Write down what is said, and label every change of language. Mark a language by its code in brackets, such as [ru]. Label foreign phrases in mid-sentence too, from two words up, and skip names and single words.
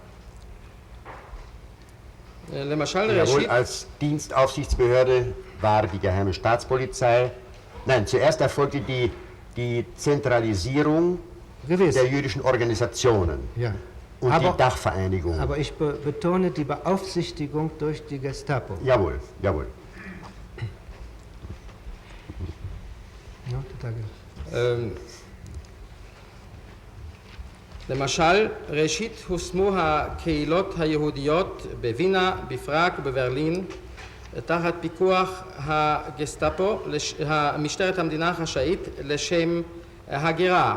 [de] Jawohl, als Dienstaufsichtsbehörde war die Geheime Staatspolizei. Nein, zuerst erfolgte die Zentralisierung der jüdischen Organisationen und die Dachvereinigung. Aber ich betone die Beaufsichtigung durch die Gestapo. Jawohl, jawohl. [he] למשל, ראשית הושמו הקהילות היהודיות בווינה, בפראג ובברלין תחת פיקוח הגסטאפו, משטרת המדינה החשאית, לשם הגירה.